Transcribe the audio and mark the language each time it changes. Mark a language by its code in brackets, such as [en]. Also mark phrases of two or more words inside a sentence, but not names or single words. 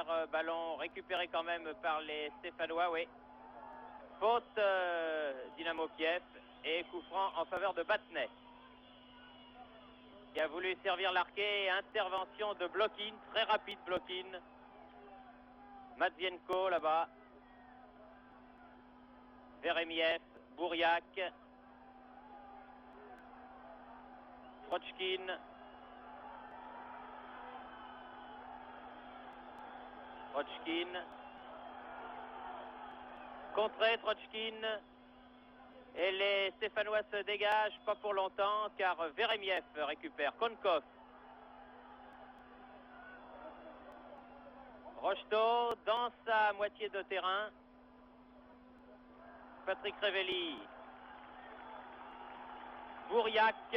[fr] Ballon récupéré quand même par les Stéphanois, oui. Faute Dynamo Kiev et coup franc en faveur de Batnet qui a voulu servir Larquet. Intervention de Blokin, très rapide Blokin. Matvienko là-bas. Veremiev, Bouriac. Trochkin. Trochkin. Contré Trochkin. Et les Stéphanois se dégagent, pas pour longtemps, car Veremiev récupère. Konkov. Rocheteau dans sa moitié de terrain. Patrick Révelli. Bouriac.